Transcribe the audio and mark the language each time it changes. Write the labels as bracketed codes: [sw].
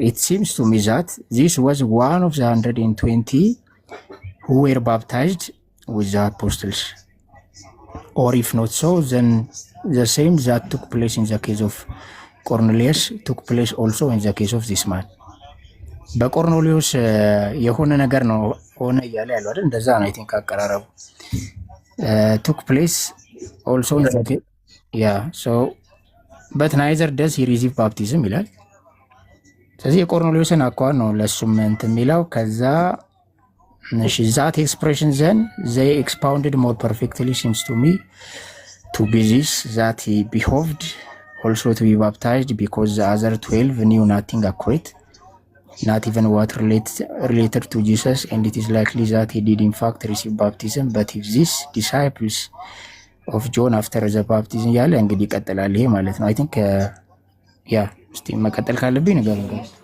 [en] It seems to me that this was one of the 120 who were baptized with the apostles, or if not so, then the same that took place in the case of Cornelius took place also in the case of this man. [am] በቆርኔሌዎስ የሆነ ነገር ነው ሆነ እያለ ያለው አይደል? እንደዛ ነው። አይ ቲንክ አቀራረቡ [en] took place also in the case, yeah, so but neither does he receive baptism [am] ይላል። ስለዚህ የቆርኔሌዎስን አኳኋን ነው ለሱም እንትን የሚለው። ከዛ [en] that expression then they expounded more perfectly seems to me to be this, that he behoved also to be baptized, because the other 12 knew nothing accurate, not even what related to Jesus, and it is likely that he did in fact receive baptism. But if these disciples of John after the baptism [am] ያለ እንግዲህ ይቀጥላል ይሄ ማለት ነው። አይ ቲንክ ያ እስቲ መቀጠል ካለብኝ ነገር ነው።